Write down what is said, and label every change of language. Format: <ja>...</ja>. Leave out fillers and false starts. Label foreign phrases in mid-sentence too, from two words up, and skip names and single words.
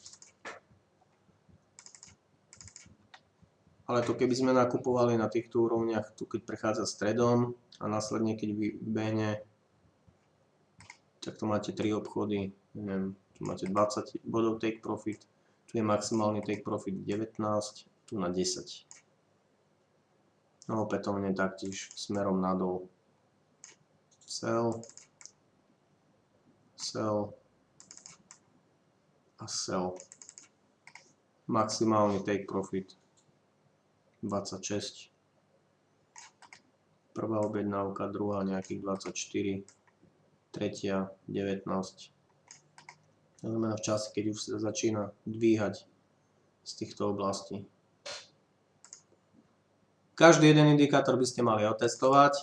<sk>Ale to keby sme nakupovali na týchto úrovniach, tu keď prechádza stredom a následne keď vybehne, tak tu máte 3 obchody, neviem, tu máte 20 bodov</sk> <en>take profit,</en> <sk>tu je maximálny</sk> <en>take profit</en> <sk>19, tu na 10. No opätovne taktiež smerom nadol.</sk> <en>Sell, sell a sell.</en> <sk>Maximálny</sk> <en>take profit</en> <sk>26. Prvá objednávka, druhá nejakých 24, tretia 19. To znamená v čase, keď už sa začína dvíhať z týchto oblastí. Každý jeden indikátor by ste mali otestovať.</sk>